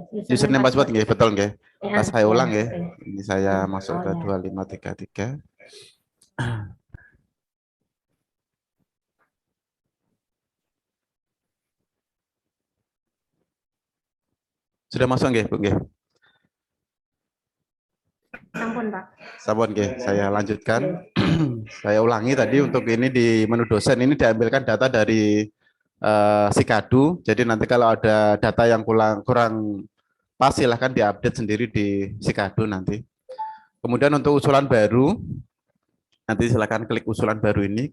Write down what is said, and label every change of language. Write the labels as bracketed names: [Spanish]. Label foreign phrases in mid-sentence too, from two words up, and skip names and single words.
[Indonesian] Username password nggih, betul nggih. Ya, Saya ulang ya. okay. Ini saya masuk ke 2533. Sudah masuk nggih, Bu nggih? [Javanese] Sampun, Pak. Sampun nggih, [Indonesian] saya lanjutkan. Saya ulangi tadi untuk ini di menu dosen ini diambilkan data dari Sikadu. Jadi nanti kalau ada data yang kurang pas silahkan diupdate sendiri di Sikadu nanti. Kemudian untuk usulan baru, nanti silahkan klik usulan baru ini.